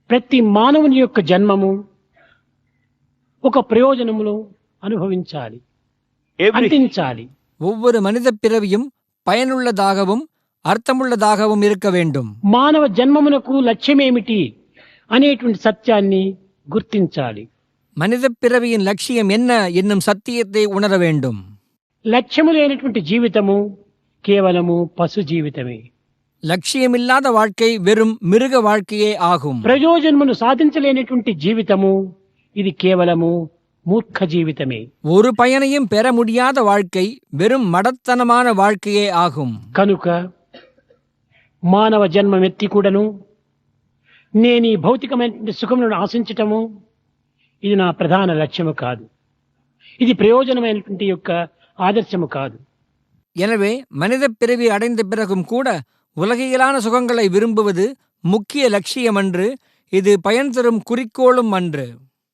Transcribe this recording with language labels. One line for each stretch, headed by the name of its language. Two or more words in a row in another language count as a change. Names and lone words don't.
Telugu: ప్రతి మానవుని యొక్క జన్మము ఒక ప్రయోజనమును అనుభవించాలి, Every, అందించాలి.
Tamil: ஒவ்வொரு மனித பிறவியும் பயனுள்ளதாகவும் அர்த்தமுள்ளதாகவும் இருக்க வேண்டும்.
Telugu: మానవ జన్మమునకు లక్ష్యమేమిటి అనేటువంటి సత్యాన్ని గుర్తించాలి.
Tamil: மனித பிறவியின் லட்சியம் என்ன என்னும் சத்தியத்தை உணர வேண்டும்.
Telugu: లక్ష్యము లేనటువంటి జీవితము కేవలము పశు జీవితమే.
Tamil: லட்சியமில்லாத வாழ்க்கை வெறும் மிருக வாழ்க்கையே ஆகும்.
Telugu: ప్రయోజనమును సాధించలేనటువంటి జీవితము ఇది కేవలము మూర్ఖ జీవితమే.
Tamil: ஒரு பயனையும் பெற முடியாத வாழ்க்கை வெறும் மடத்தனமான வாழ்க்கையே ஆகும்.
Telugu: కనుక మానవ జన్మమెత్తి కూడాను నేను ఈ భౌతికమైనటువంటి సుఖములను ఆశించటము ఇది నా ప్రధాన లక్ష్యము కాదు, ఇది ప్రయోజనమైనటువంటి యొక్క ఆదర్శము కాదు.
Tamil: எனவே மனித பிறவி அடைந்த பிறகும் கூட உலகியலான சுகங்களை விரும்புவது முக்கிய லட்சியம் அன்று, இது பயன் தரும் குறிக்கோளும் அன்று.